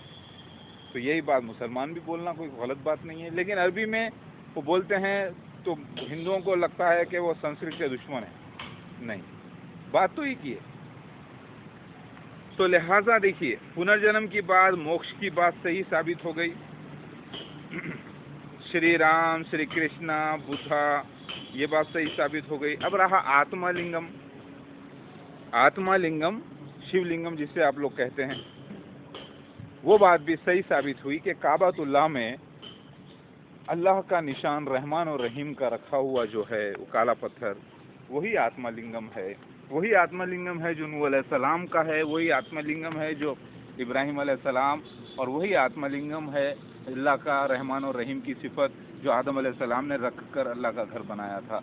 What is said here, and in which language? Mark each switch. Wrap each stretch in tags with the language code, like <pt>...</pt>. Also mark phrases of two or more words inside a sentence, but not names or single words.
<ur>تو یہی بات مسلمان بھی بولنا کوئی غلط بات نہیں ہے، لیکن عربی میں وہ بولتے ہیں تو ہندوؤں کو لگتا ہے کہ وہ سنسکرت کے دشمن ہیں. نہیں، بات تو ہی کی ہے. تو لہٰذا دیکھیے، پنرجنم کی بات، موکش کی بات صحیح ثابت ہو گئی. شری رام، شری کرشنا، بدھا، یہ بات صحیح ثابت ہو گئی. اب رہا آتما لنگم. آتما لنگم، شیو لنگم جسے آپ لوگ کہتے ہیں، وہ بات بھی صحیح ثابت ہوئی کہ کعبۃ اللہ میں اللہ کا نشان رحمان اور رحیم کا رکھا ہوا جو ہے وہ کالا پتھر، وہی آتما لنگم ہے. وہی آتما لنگم ہے جو نوح</ur> <ar>علیہ السلام</ar> <ur>کا ہے، وہی آتما لنگم ہے جو ابراہیم</ur> <ar>علیہ السلام،</ar> <ur>اور وہی آتما لنگم ہے اللہ کا رحمان اور رحیم کی صفت جو آدم</ur> <ar>علیہ السلام</ar> <ur>نے رکھ کر اللہ کا گھر بنایا تھا.</ur>